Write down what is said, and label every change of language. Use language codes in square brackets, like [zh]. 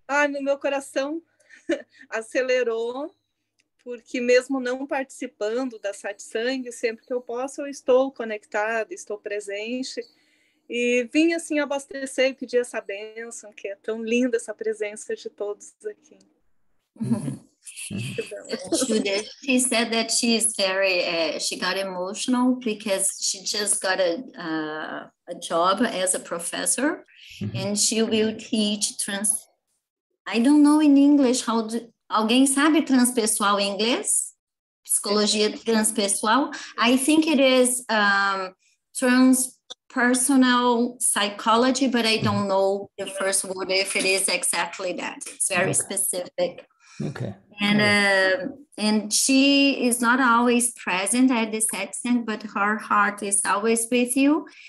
[pt] No meu coração acelerou, porque mesmo não participando da satsang, sempre que eu posso, eu estou conectada, estou presente. E vim assim abastecer e pedir essa bênção, que é tão linda essa presença de todos aqui. [en] Shuddha, she said that she's very, she got emotional because she just got a job as a professor, and she will teach I don't know in English how [pt] alguém sabe transpessoal em inglês? Psicologia transpessoal? [en] I think it is transpersonal psychology, but I don't know the first word if it is exactly that. It's very specific. Okay. And she is not always present at the satsang, but her heart is always with you.